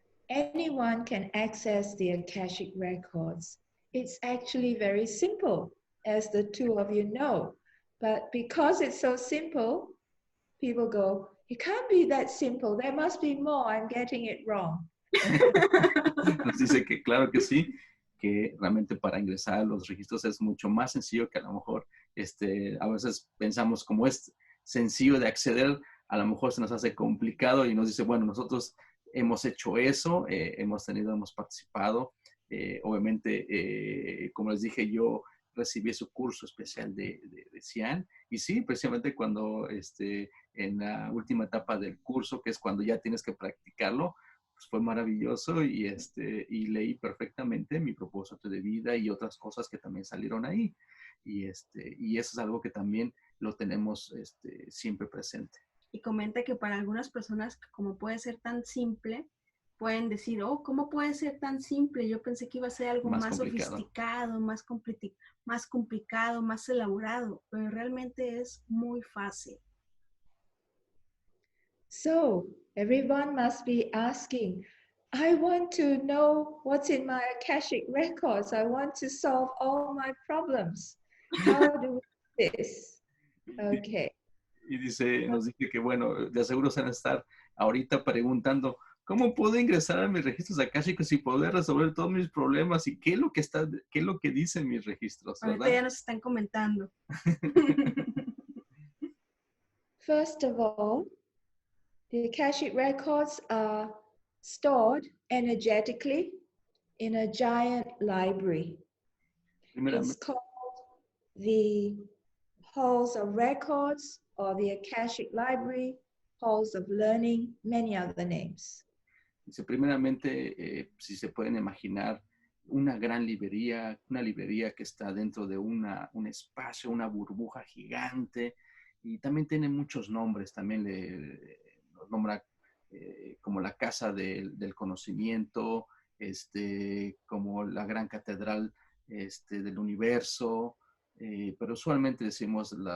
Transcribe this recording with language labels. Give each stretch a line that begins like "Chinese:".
English: Anyone can access the Akashic records. It's actually very simple, as the two of you know. But because it's so simple, people go, it can't be that simple. There must be more. I'm getting it wrong.
Spanish: Nos dice que claro que sí, que realmente para ingresar a los registros es mucho más sencillo que a lo mejor a veces pensamos como es sencillo de acceder, a lo mejor se nos hace complicado y nos dice, bueno, nosotros hemos hecho eso, hemos participado, obviamente, como les dije, yo recibí su curso especial de Sian, y sí, precisamente cuando en la última etapa del curso, que es cuando ya tienes que practicarlo, pues fue maravilloso y leí perfectamente mi propósito de vida y otras cosas que también salieron ahí. Y eso es algo que también lo tenemos siempre presente. Y comenta que para algunas personas, como puede ser tan simple, pueden decir, oh, ¿cómo puede ser tan simple? Yo pensé que iba a ser algo más sofisticado, más complicado, más elaborado, pero realmente es muy fácil.
English: So, everyone must be asking, I want to know what's in my Akashic records. I want to solve all my problems. How do we do this? Okay.
Spanish: Y nos dice que, bueno, de seguro se van a estar ahorita preguntando, ¿cómo puedo ingresar a mis registros akáshicos y poder resolver todos mis problemas? ¿Y qué es lo que dicen mis registros? ¿Verdad? Ahorita ya nos están comentando.
English: First of all, the Akashic records are stored energetically in a giant library. It's called the halls of records or the Akashic library, halls of learning, many other names.
Spanish: Dice, primeramente, si se pueden imaginar una gran librería, una librería que está dentro de un espacio, una burbuja gigante, y también tiene muchos nombres, también los nombra como la casa del conocimiento, como la gran catedral del universo, pero usualmente decimos